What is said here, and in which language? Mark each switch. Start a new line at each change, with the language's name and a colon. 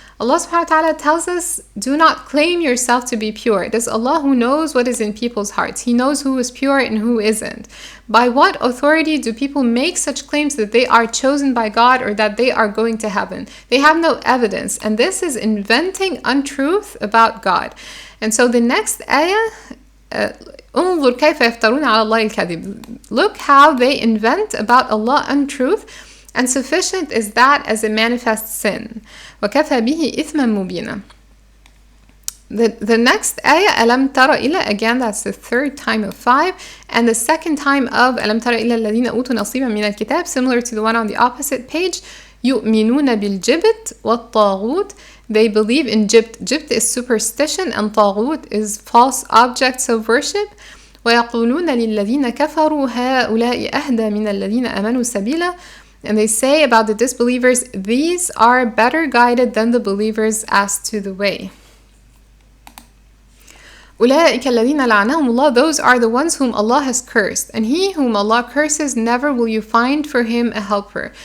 English: Allah subhanahu wa ta'ala tells us, do not claim yourself to be pure. It is Allah who knows what is in people's hearts. He knows who is pure and who isn't. By what authority do people make such claims that they are chosen by God or that they are going to heaven? They have no evidence, and this is inventing untruth about God. And so the next ayah,
Arabic: انظر كيف يفترون على الله الكذب.
English: Look how they invent about Allah untruth, and sufficient is that as a manifest sin.
Arabic: وكفى به إثما مبينا.
English: The next ayah,
Arabic: ألم تر إلى,
English: again that's the third time of 5, and the second time of
Arabic: ألم تر إلى الذين أوتوا نصيبا من الكتاب,
English: similar to the one on the opposite page.
Arabic: يؤمنون بالجبت والطاغوت.
English: They believe in Jibt. Jibt is superstition, and طاغوت is false objects of worship.
Arabic: ويقولون للذين كفروا هؤلاء أهدى من الذين آمنوا سبيلا.
English: And they say about the disbelievers, these are better guided than the believers as to the way.
Arabic: أولئك الذين لعنهم الله.
English: Those are the ones whom Allah has cursed, and he whom Allah curses, never will you find for him a helper.